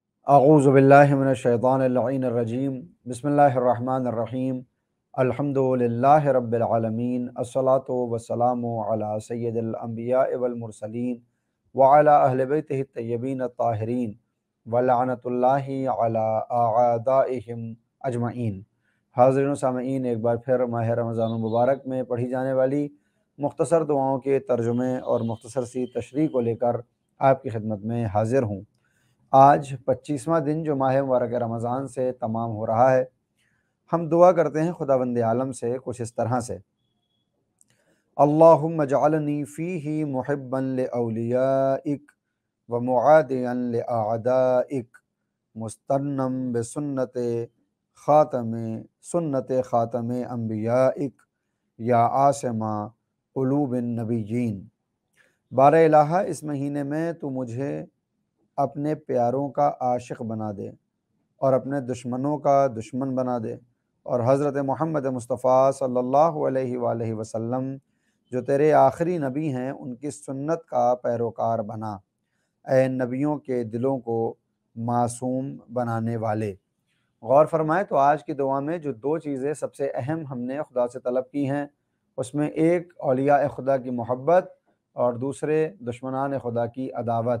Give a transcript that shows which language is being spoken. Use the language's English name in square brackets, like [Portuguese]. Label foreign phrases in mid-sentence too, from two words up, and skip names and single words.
[Arabic] أعوذ بالله من الشيطان الرجيم بسم الله الرحمن الرحيم الحمد لله رب العالمين الصلاة والسلام على سيد الأنبياء والمرسلين وعلى أهل بيته الطيبين الطاهرين ولعنة الله على أعدائهم أجمعين. [Urdu] حاضرین و سامعین، ایک بار پھر ماہ رمضان مبارک میں پڑھی جانے والی مختصر دعاؤں کے ترجمے اور مختصر سی تشریح کو لے کر آپ کی خدمت میں حاضر ہوں. آج 25واں دن جو ماہ مبارک رمضان سے تمام ہو رہا ہے. ہم دعا کرتے ہیں خداوند عالم سے کچھ اس طرح سے, [Arabic] اللهم اجعلني فيه محبا لأوليائك ومعاديا لأعدائك مستنا بسنة خاتم أنبيائك يا عاصم قلوب النبيين. [Urdu] بار الٰہا، اس مہینے میں تو مجھے اپنے پیاروں کا عاشق بنا دے اور اپنے دشمنوں کا دشمن بنا دے، اور حضرت محمد مصطفیٰ [Arabic] صلى الله عليه وسلم [Urdu] جو تیرے آخری نبی ہیں ان کی سنت کا پیروکار بنا. اے نبیوں کے دلوں کو معصوم بنانے والے. غور فرمائیں تو آج کی دعا میں جو دو چیزیں سب سے اہم ہم نے خدا سے طلب کی ہیں، اس میں ایک اولیاء خدا کی محبت اور دوسرے دشمنان خدا کی عداوت.